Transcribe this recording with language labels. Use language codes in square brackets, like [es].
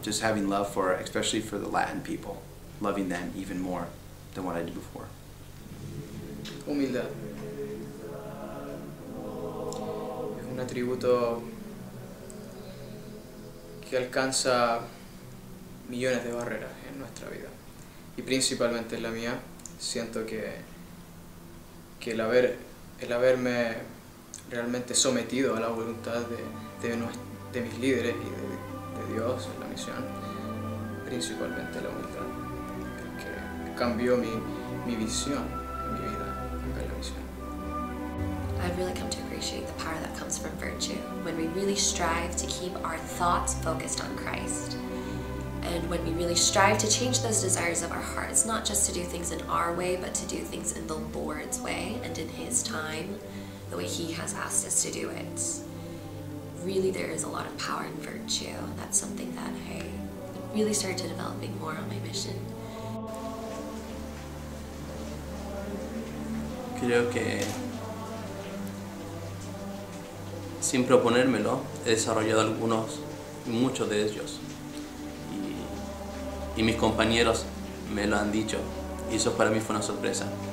[en] Just having love for, especially for the Latin people, loving them even more than what I did before. [es] Humildad. Es un atributo que alcanza millones de barreras en nuestra vida. Y principalmente en la mía, siento que el haberme realmente sometido a la voluntad de mis líderes y de Dios en la misión, principalmente la humildad, que cambió mi visión en mi vida acá en la misión. [en] I've really come to appreciate the power that comes from virtue, when we really strive to keep our thoughts focused on Christ. And when we really strive to change those desires of our hearts, not just to do things in our way, but to do things in the Lord's way and in His time, the way He has asked us to do it. Really, there is a lot of power in virtue. That's something that I really started developing more on my mission. [es] Creo que sin proponérmelo he desarrollado muchos de ellos. Y mis compañeros me lo han dicho, y eso para mí fue una sorpresa.